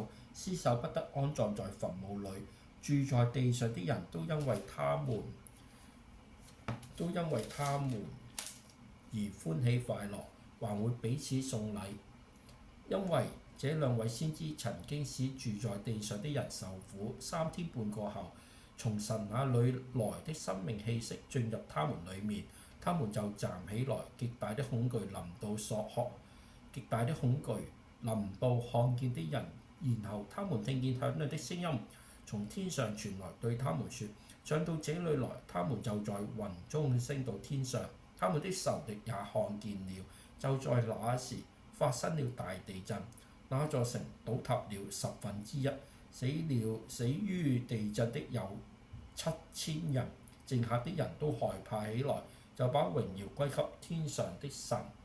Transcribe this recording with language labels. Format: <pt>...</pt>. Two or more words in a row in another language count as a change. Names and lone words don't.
<zh>屍首不得安葬在墳墓裏。住在地上的人都因為他們而歡喜快樂，還會彼此送禮，因為這兩位先知曾經使住在地上的人受苦。3天半過後，從神那裏來的生命氣息進入他們裡面，他們就站起來。極大的恐懼臨到看見的人，然後他們聽見響亮的聲音從天上傳來，對他們說：上到這裡來。他們就在雲中升到天上，他們的仇敵也看見了。就在那時發生了大地震，那座城倒塌了1/10，死於地震的有7000人，剩下的人都害怕起來，就把榮耀歸給天上的神。</zh>